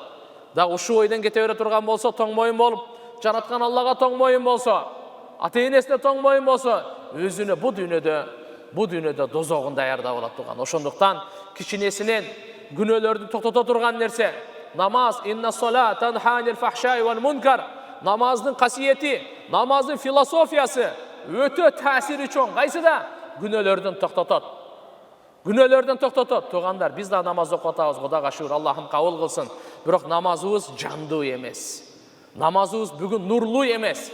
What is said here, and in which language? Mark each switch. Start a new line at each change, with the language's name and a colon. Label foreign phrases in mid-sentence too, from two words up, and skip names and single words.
Kyrgyz: Дагы ушул ойдон кете бере турган болсо, тоң моюн болуп, жараткан Аллага тоң моюн болсо, ата-энесине тоң моюн болсо, өзүнө бу дүйнөдө дозогун даярдап алат турган. Ошондуктан кичинесинен күнөөлөрдү токтото турган нерсе намаз.
Arabic: إن الصلاة تنهى عن الفحشاء والمنكر.
Kyrgyz: Намаздын касиети, намаздын философиясы өтө таасири чоң. Кайсыда? Күнөөлөрдөн токтотот. Туугандар, биз да намаз окуп атабыз, Кудайга шүгүр, Аллахым кабыл кылсын. Бирок намазыбыз жандуу эмес. Намазыбыз бүгүн нурлуу эмес.